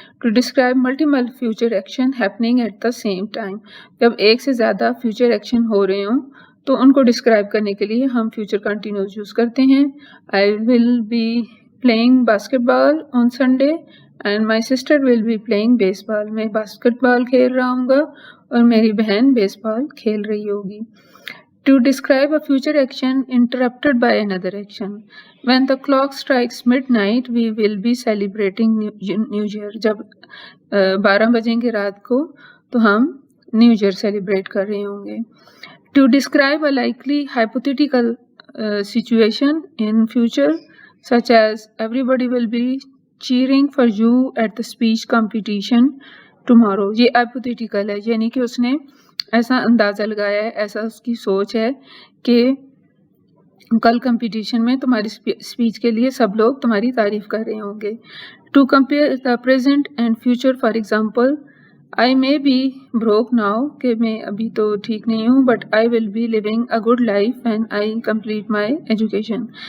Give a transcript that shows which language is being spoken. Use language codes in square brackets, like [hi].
[en] to describe multiple future action happening at the same time, [ur] جب ایک سے زیادہ فیوچر ایکشن ہو رہے ہوں تو ان کو ڈسکرائب کرنے کے لیے ہم فیوچر کنٹینیوس یوز کرتے ہیں. [en] I will be playing basketball on Sunday and my sister will be playing baseball. [ur] میں باسکٹ بال کھیل رہا ہوں گا اور میری بہن بیس بال کھیل رہی ہوگی. [en] To describe a future action interrupted by another action. When the clock strikes midnight, we will be celebrating New Year. [ur] جب 12 بجیں گے رات کو تو ہم نیو ایئر سیلیبریٹ کر رہے ہوں گے. [en] To describe a likely hypothetical situation in future, such as everybody will be cheering for you at the speech competition tomorrow. [ur] یہ hypothetical ہے, یعنی کہ اس نے ایسا اندازہ لگایا ہے, ایسا اس کی سوچ ہے کہ کل کمپٹیشن میں تمہاری اسپیچ کے لیے سب لوگ تمہاری تعریف کر رہے ہوں گے. [en] to compare the present and future, for example I may be broke now, [ur] کہ میں ابھی تو ٹھیک نہیں ہوں, [en] But I will be living a good life when I complete my education.